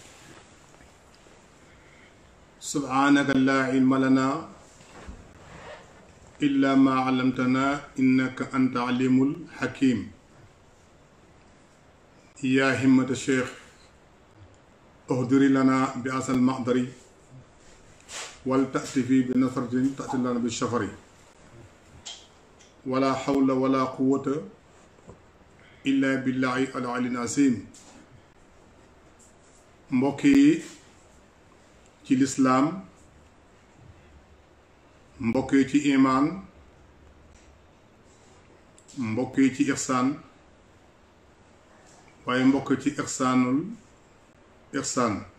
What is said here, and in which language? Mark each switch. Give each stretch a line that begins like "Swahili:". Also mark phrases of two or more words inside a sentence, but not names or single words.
Arabic: سبحانك لا علم لنا إلا ما علمتنا إنك أنت عليم الحكيم يا همة الشيخ اهدري لنا بأصل المحضر والتأتي في بنصرة تأتي لنا بالشفر ولا حول ولا قوة إلا بالله العلي العظيم.
Wolof: mbokk yi ci lislaam mbokk yi ci imaan mbokk yi ci ixsaan waaye mbokk ci
Arabic: إحسان الإحسان